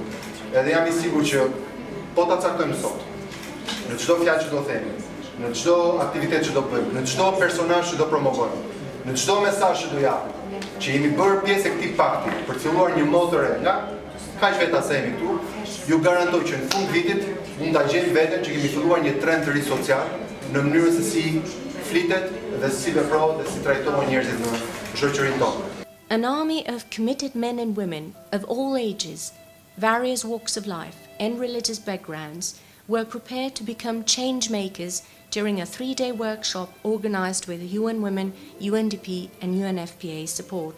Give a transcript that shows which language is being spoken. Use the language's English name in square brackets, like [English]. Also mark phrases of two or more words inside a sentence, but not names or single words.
[Albanian] Edhe jam i sigurt që po ta caktojmë sot, në çdo fjalë që do themi, në çdo aktivitet që do bëjmë, në çdo personazh që do promovojmë, në çdo mesazh që do japim, që jemi bërë pjesë e këtij pakti për të filluar një modë të re, nga kaq vetë asemi këtu, ju garantoj që në fund vitit mund ta gjeni veten që kemi filluar një trend të ri social në mënyrën se si flitet dhe si veprohet dhe si trajtohen njerëzit në shoqërinë tonë. [English] An army of committed men and women of all ages, various walks of life and religious backgrounds were prepared to become change makers during a 3-day workshop organized with UN Women, UNDP and UNFPA support.